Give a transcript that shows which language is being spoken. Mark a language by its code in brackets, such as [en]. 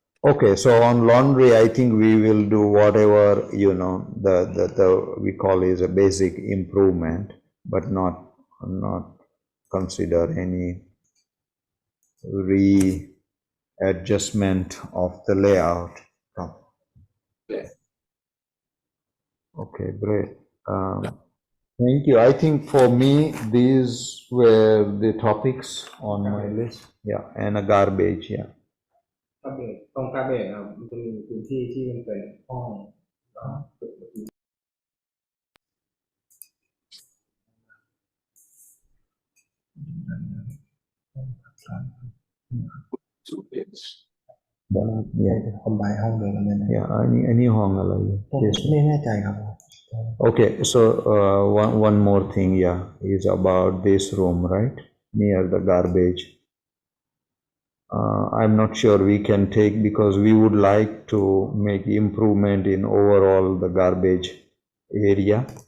[en] Okay, so on laundry, I think we will do whatever, the we call is a basic improvement, but not consider any readjustment of the layout. Yeah. Okay, great. Thank you. I think for me, these were the topics on my list. Yeah, and a garbage, yeah. [th] โอเคตรงกาเบจครับมันจะมีพื้นที่ที่มันเป็นห้อง [en] Two beds. [th] เนี่ย คอมไบห้องเดียวกันเลยนะ yeah อันนี้ห้องอะไร ผมไม่แน่ใจครับ [en] Okay, so one more thing, yeah, is about this room, right? Near the garbage. I'm not sure we can take, because we would like to make improvement in overall the garbage area.